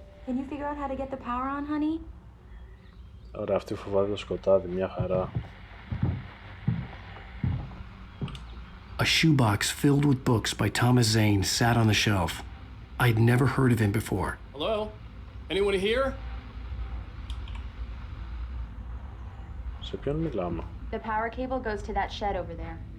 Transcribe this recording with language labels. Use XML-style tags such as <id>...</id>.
<en>Can you figure out how to get the power on, honey?</en> <el>Ωραία, αυτή φοβάται το σκοτάδι, μια χαρά.</el> <en>A shoebox filled with books by Thomas Zane sat on the shelf. I'd never heard of him before. Hello? Anyone here?</en> <el>Σε ποιον μιλάμε?</el> <en>The power cable goes to that shed over there.</en>